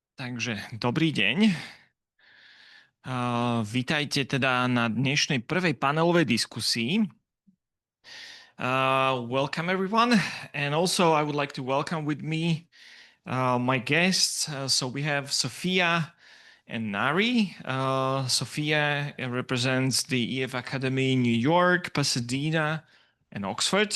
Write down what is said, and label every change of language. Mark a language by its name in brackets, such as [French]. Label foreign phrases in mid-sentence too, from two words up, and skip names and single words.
[Slovak] Takže dobrý deň. Vítajte teda na dnešnej prvej panelovej diskusii. [English] Welcome everyone, and also I would like to welcome with me my guests. So we have Sophia and Nari. Sophia represents the EF Academy in New York, Pasadena, and Oxford.